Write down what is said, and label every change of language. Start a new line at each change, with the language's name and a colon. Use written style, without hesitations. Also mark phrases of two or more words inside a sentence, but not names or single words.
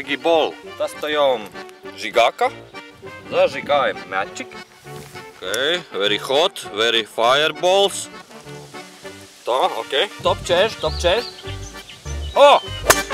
English: Energy Ball.
Russian: Достаем Жигака.
Latvian: Daži kā ir magic.
English: Okay, very hot, very fireballs. Tā, ok. Top 40, top 40. Oh!